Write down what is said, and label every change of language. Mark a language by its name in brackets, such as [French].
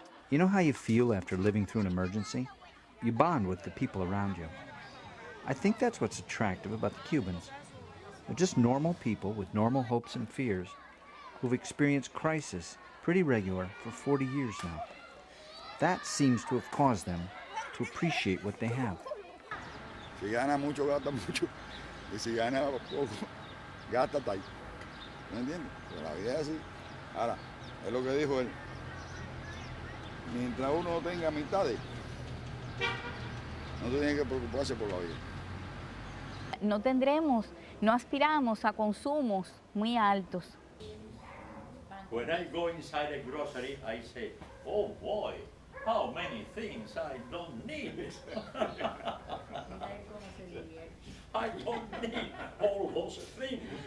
[English] You know how you feel after living through an emergency? You bond with the people around you. I think that's what's attractive about the Cubans. They're just normal people with normal hopes and fears who've experienced crisis pretty regular for 40 years now. That seems to have caused them to appreciate what they have. [Spanish] Si gana mucho, gasta mucho. Y si gana poco, gasta tal. ¿Me entiendes? Pero la vida es así. Ahora, es lo que dijo él. Mientras uno tenga mitades, no tiene que preocuparse por la vida. No aspiramos a consumos muy altos. [English] When I go inside a grocery, I say, oh boy, how many things I don't need. I don't need all those things.